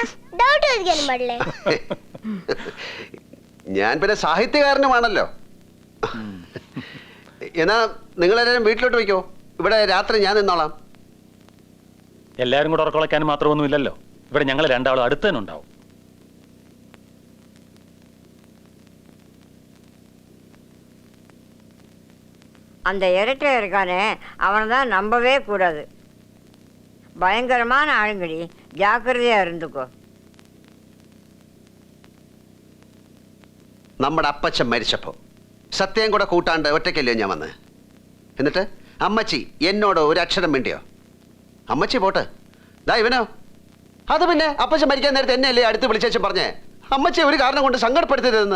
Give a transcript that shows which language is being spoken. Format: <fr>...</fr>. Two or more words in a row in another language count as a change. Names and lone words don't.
<ml>ഡൗട്ട് ചോദിക്കാനും പാടില്ലേ? ഞാൻ പിന്നെ സാഹിത്യകാരനുമാണല്ലോ. എന്നാ നിങ്ങളെല്ലാവരും വീട്ടിലോട്ട് വയ്ക്കോ. ഇവിടെ രാത്രി ഞാൻ നിന്നോളാം. എല്ലാവരും കൂടെ ഉറക്കൊളയ്ക്കാനും മാത്രമൊന്നും ഇല്ലല്ലോ. ഇവിടെ ഞങ്ങൾ രണ്ടാളും അടുത്ത് തന്നെ ഉണ്ടാവും.</ml> <ta>அந்த இரட்டை இருக்கானே அவனை தான் நம்பவே கூடாது. பயங்கரமான ஆளுங்கடி, ஜாக்கிரதையா இருந்துக்கோ.</ta> <ml>നമ്മുടെ അപ്പച്ചൻ മരിച്ചപ്പോ സത്യം കൂടെ കൂട്ടാണ്ട് ഒറ്റയ്ക്കല്ലോ ഞാൻ വന്ന്. എന്നിട്ട് അമ്മച്ചി എന്നോട് ഒരു അക്ഷരം വേണ്ടിയോ? അമ്മച്ചി പോട്ടെ, ദാ ഇവനോ. അത് പിന്നെ അപ്പച്ചൻ മരിക്കാൻ നേരത്തെ എന്നെയല്ലേ അടുത്ത് വിളിച്ചേച്ചും പറഞ്ഞേ അമ്മച്ചി ഒരു കാരണം കൊണ്ട് സങ്കടപ്പെടുത്തരുതെന്ന്.</ml>